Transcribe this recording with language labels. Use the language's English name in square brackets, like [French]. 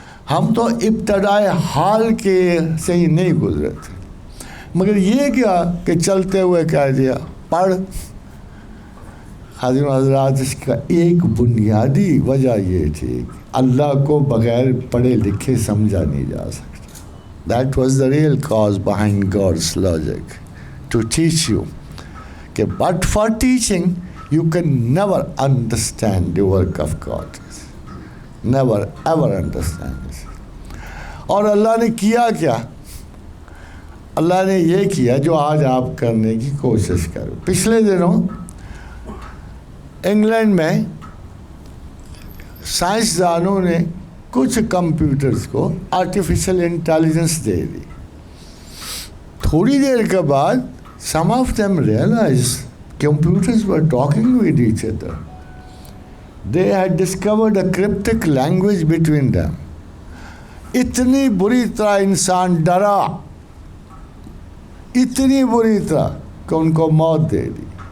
[Urdu] ہم تو ابتدائے حال کے سے ہی نہیں گزرے تھے. مگر یہ کیا کہ چلتے ہوئے کہہ دیا پڑھ. حاضرین حضرات، اس کا ایک بنیادی وجہ یہ تھی کہ اللہ کو بغیر پڑھے لکھے سمجھا نہیں جا سکتا. [English] That was the real cause behind God's logic, to teach you کہ but for teaching you can never understand the work of God. Never ever understand this. [Urdu] اور اللہ نے کیا کیا؟ اللہ نے یہ کیا جو آج آپ کرنے کی کوشش کرو. پچھلے دنوں انگلینڈ میں سائنسدانوں نے کچھ کمپیوٹرز کو آرٹیفیشل انٹیلیجنس دے دی. تھوڑی دیر کے بعد [English] some of them realized computers were talking with each other. They had discovered a cryptic language between them. [Urdu] اتنی بری طرح انسان ڈرا، اتنی بری طرح کہ ان کو موت دے دی.